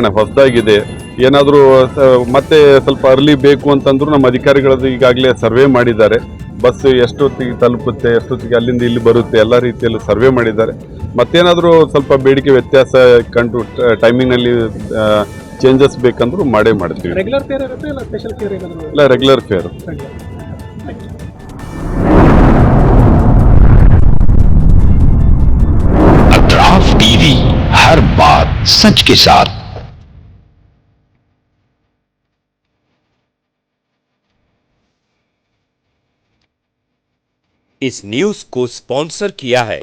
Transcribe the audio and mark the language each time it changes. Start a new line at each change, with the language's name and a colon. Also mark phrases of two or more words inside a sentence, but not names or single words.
Kannada: ಹೊಸದಾಗಿದೆ, ಏನಾದರೂ ಮತ್ತೆ ಸ್ವಲ್ಪ ಅರ್ಲಿ ಬೇಕು ಅಂತಂದ್ರು ನಮ್ಮ ಅಧಿಕಾರಿಗಳದ್ದು ಈಗಾಗಲೇ ಸರ್ವೆ ಮಾಡಿದ್ದಾರೆ. ಬಸ್ ಎಷ್ಟೊತ್ತಿಗೆ ತಲುಪುತ್ತೆ, ಎಷ್ಟೊತ್ತಿಗೆ ಅಲ್ಲಿಂದ ಇಲ್ಲಿ ಬರುತ್ತೆ, ಎಲ್ಲ ರೀತಿಯಲ್ಲೂ ಸರ್ವೆ ಮಾಡಿದ್ದಾರೆ. ಮತ್ತೇನಾದರೂ ಸ್ವಲ್ಪ ಬೇಡಿಕೆ ವ್ಯತ್ಯಾಸ ಕಂಡು ಟೈಮಿಂಗ್ನಲ್ಲಿ ಚೇಂಜಸ್ ಬೇಕಂದ್ರೂ ಮಾಡೇ ಮಾಡ್ತೀವಿ.
English: regular fare
Kannada: ಇರುತ್ತೆ ಇಲ್ಲ
English: special fare
Kannada: ಏನಾದರೂ? ಇಲ್ಲ,
English: regular fare.
Hindi: अतराफ टीवी, हर बात सच के साथ। इस न्यूज को स्पॉन्सर किया है